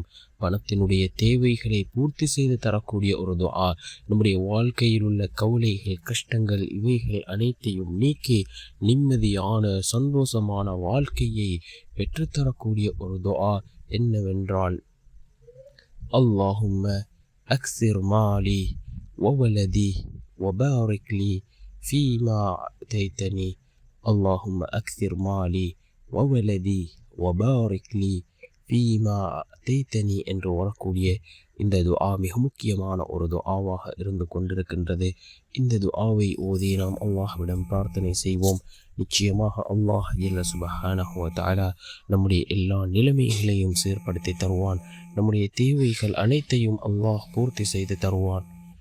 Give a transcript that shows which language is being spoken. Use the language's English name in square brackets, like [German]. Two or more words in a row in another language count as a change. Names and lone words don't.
[Tamil] பணத்தினுடைய தேவைகளை பூர்த்தி செய்து தரக்கூடிய ஒரு துஆ, நம்முடைய வாழ்க்கையில் உள்ள கவலைகள் கஷ்டங்கள் இவைகள் அனைத்தையும் நீக்கி நிம்மதியான சந்தோஷமான வாழ்க்கையை பெற்றுத்தரக்கூடிய ஒரு துஆ என்னவென்றால், [Arabic] اللهم أكثر مالي وولدي وبارك لي فيما أعطيتني. اللهم أكثر مالي وولدي وبارك لي فيما أعطيتني [Tamil] என்று வரக்கூடிய இந்த துஆ மிக முக்கியமான ஒரு துஆவாக இருந்து கொண்டிருக்கின்றது. இந்த துஆவை ஓதி நாம் அல்லாஹ்விடம் பிரார்த்தனை செய்வோம். நிச்சயமாக அல்லாஹ் [Arabic] جل سبحانه و تعالى [Tamil] நம்முடைய எல்லா நிலைமைகளையும் சீர்படுத்தி தருவான். நம்முடைய தேவைகள் அனைத்தையும் அல்லாஹ் பூர்த்தி செய்து தருவான்.